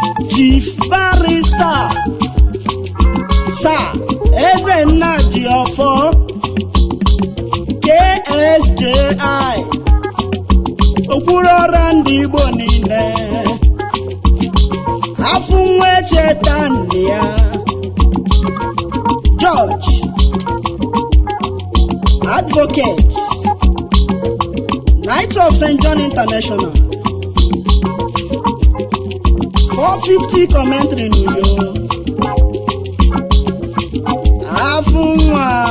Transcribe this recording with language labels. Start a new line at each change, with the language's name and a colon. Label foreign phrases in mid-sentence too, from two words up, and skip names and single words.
Igbo: Chief Barrister Sir Ezenna Jiofo, K S J I, okpuru ọra ndị Igbo niile, afụ nwa echeta nne ya, George
English: Advocate, Knight of Saint John International, four fifty commentary n'Uyo.
Igbo: Afụ nwa.